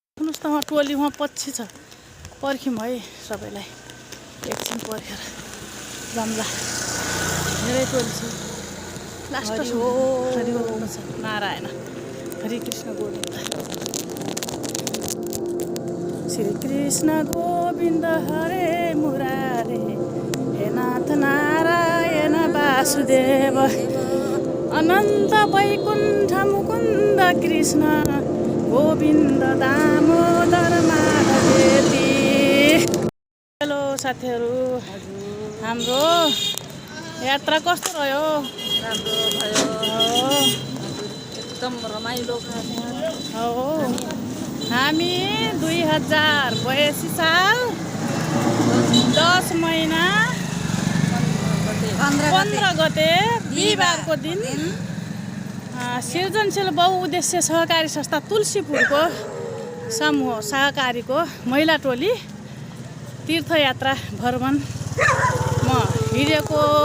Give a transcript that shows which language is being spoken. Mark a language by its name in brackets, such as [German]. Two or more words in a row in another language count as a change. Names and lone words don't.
[Nepali] हेर्नुहोस् त उहाँ टोली उहाँ पछि छ पर्ख्यौँ है सबैलाई एकछिन पर्खेर जाम्ला धेरै टोली छ लास्ट हो हरि बोल्नु छ नारायण हरे कृष्ण गोविन्द [Sanskrit] श्री कृष्ण गोविन्द हरे मुरारे हे नाथ नारायण वासुदेव अनन्त वैकुण्ठ मुकुन्द कृष्ण गोविन्द दामोदर माधवेति। [Nepali] हेलो साथीहरू, हाम्रो यात्रा कस्तो रह्यो? राम्रो भयो, एकदम रमाइलो हो। हामी 2082 साल 10 महिना 15 गते बिहिबारको दिन सृजनशील बहुउद्देश्य सहकारी संस्था तुलसीपुरको समूह सहकारीको महिला टोली तीर्थयात्रा भ्रमणमा हिँडेको